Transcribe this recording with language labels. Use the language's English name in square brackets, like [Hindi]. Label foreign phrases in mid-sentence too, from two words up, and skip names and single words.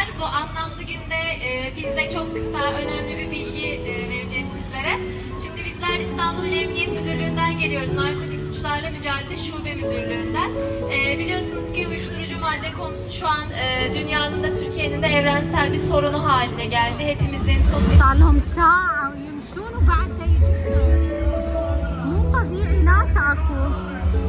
[Turkish] Bu anlamlı günde biz de çok kısa, önemli bir bilgi vereceğiz sizlere. Şimdi bizler İstanbul İl Emniyet Müdürlüğü'nden geliyoruz. Narkotik Suçlarla Mücadele Şube Müdürlüğü'nden. Biliyorsunuz ki uyuşturucu madde konusu şu an dünyanın da Türkiye'nin de evrensel bir sorunu haline geldi. Hepimizin [Arabic] صار لهم ساعة ويمشون وبعد يجون. مو طبيعي ناس اكو.